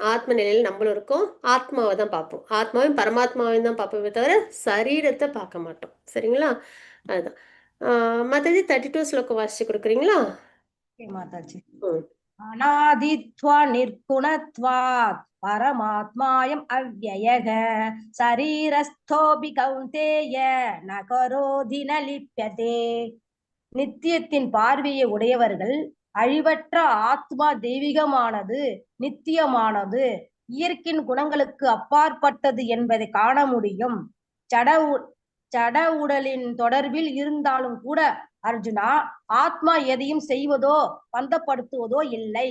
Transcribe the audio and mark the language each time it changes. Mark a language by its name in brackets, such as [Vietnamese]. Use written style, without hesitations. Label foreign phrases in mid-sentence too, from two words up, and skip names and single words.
[Tamil] ஆத்ம நிலையில் நம்மளும் இருக்கோம், ஆத்மாவை தான் பார்ப்போம், ஆத்மாவையும் பரமாத்மாவையும் தான் பார்ப்போமே தவிர சரீரத்தை பார்க்க மாட்டோம். சரிங்களா? அதுதான். மத்தது 32 ஸ்லோகம் வாசிச்சு கொடுக்குறீங்களா? [Sanskrit] மாதாஜி. अनादित्वा निर्गुणत्वात् परमात्मायम् अव्ययक शरीरस्थोपि कौन्तेय न करोति न लिप्यते. [Tamil] நித்தியத்தின் பார்வையை உடையவர்கள் அழிவற்ற ஆத்மா தெய்வீகமானது, நித்தியமானது, இயற்கையின் குணங்களுக்கு அப்பாற்பட்டது என்பதை காண முடியும். ஜட உடலின் தொடர்பில் இருந்தாலும் கூட அர்ஜுனா, ஆத்மா எதையும் செய்வதோ பந்தப்படுத்துவதோ இல்லை.